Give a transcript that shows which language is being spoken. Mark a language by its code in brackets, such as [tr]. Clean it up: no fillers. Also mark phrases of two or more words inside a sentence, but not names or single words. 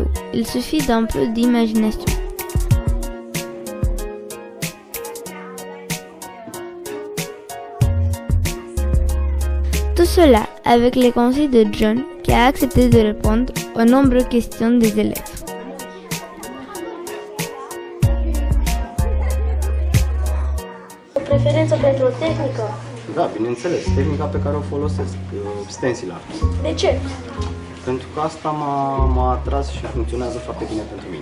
[fr] Il suffit d'un peu d'imagination. Tout cela avec les conseils de John qui a accepté de répondre aux nombreuses questions des élèves. [ro] O preferință pentru o tehnică? Da, bineînțeles, tehnica pe care o folosesc, [en] stencil art. [ro] De ce? Pentru că asta m-a atras și funcționează foarte bine pentru mine.